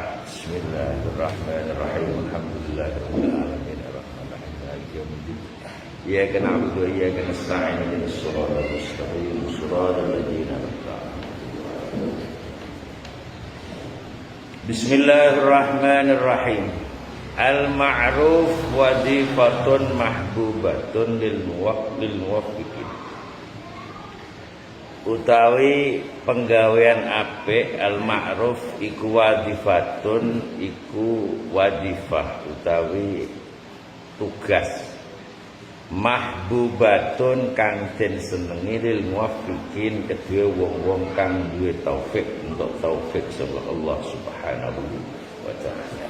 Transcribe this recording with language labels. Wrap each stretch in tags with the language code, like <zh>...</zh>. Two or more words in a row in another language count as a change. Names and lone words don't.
<ar>بسم الله الرحمن الرحيم. الحمد لله رب العالمين الرحمن الرحيم مالك يوم الدين. إياك نعبد وإياك نستعين اهدنا الصراط المستقيم صراط الذين أنعمت عليهم. Bismillahirrahmanirrahim. المعروف وظيفة محبوبة للموفقين.</ar> <jv>Utawi penggawean apik al-ma'ruf iku wadifatun iku wadifah utawi tugas mahbubatun kang den senengi</jv> <ar>للموفقين</ar> <jv>kedue wong-wong kang duwe taufik untuk taufik saka Allah</jv> <ar>سبحانه وتعالى.</ar>